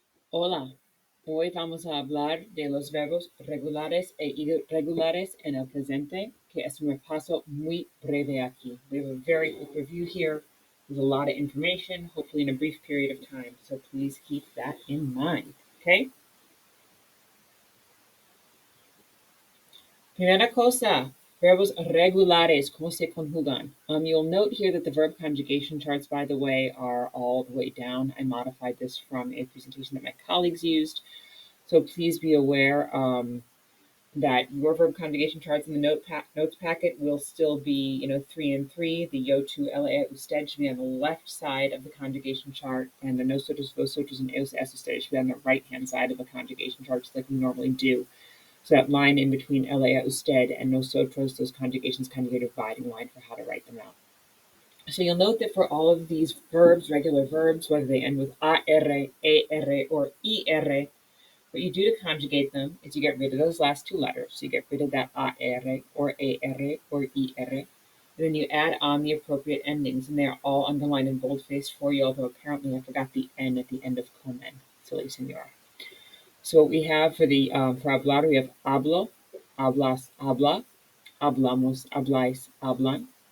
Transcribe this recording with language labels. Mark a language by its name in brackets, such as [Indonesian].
[Spanish] Hola, hoy vamos a hablar de los verbos regulares e irregulares en el presente, que es un repaso muy breve aquí. [English] We have a very quick review here with a lot of information, hopefully in a brief period of time, so please keep that in mind, okay? [Spanish] Primera cosa, verbos regulares, ¿cómo se conjugan? [English] You'll note here that the verb conjugation charts, by the way, are all the way down. I modified this from a presentation that my colleagues used. So please be aware that your verb conjugation charts in the notes packet will still be, 3 and 3. The yo to la usted should be on the left side of the conjugation chart, and the nosotros, vosotros, and eos es usted should be on the right-hand side of the conjugation chart, just like we normally do. So that line in between la usted and nosotros, those conjugations kind of get a dividing line for how to write them out. So you'll note that for all of these verbs, regular verbs, whether they end with ar, er, or ir, what you do to conjugate them is you get rid of those last two letters. So you get rid of that AR or AR or ER. And then you add on the appropriate endings, and they are all underlined in boldface for you, although apparently I forgot the N at the end of comen. Silly senora. So what we have for the for hablar, we have hablo, hablas, habla, hablamos, habláis, hablan.